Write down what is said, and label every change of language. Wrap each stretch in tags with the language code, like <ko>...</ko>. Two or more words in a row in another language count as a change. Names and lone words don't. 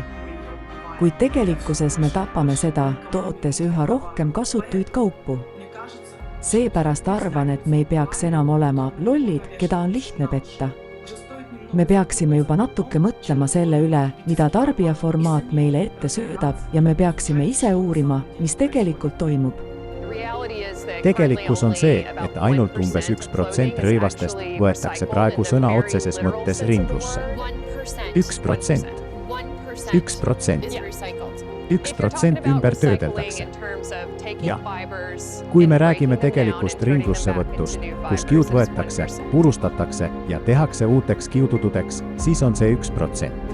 <et>Kuid tegelikkuses me tapame seda, tootes üha rohkem kasutuid kaupu. Seepärast arvan, et me ei peaks enam olema lollid, keda on lihtne petta. Me peaksime juba natuke mõtlema selle üle, mida tarbijaformaat meile ette söödab ja me peaksime ise uurima, mis tegelikult toimub.</et> <en>The reality is</en> <et>Tegelikkus on see, et ainult umbes 1% rõivastest võetakse praegu sõna otseses mõttes ringlusse. 1%. 1% ümber töödeldakse. Ja kui me räägime tegelikust ringlussevõtust, kus kiud võetakse, purustatakse ja tehakse uuteks kiudutudeks, siis on see 1%.</et>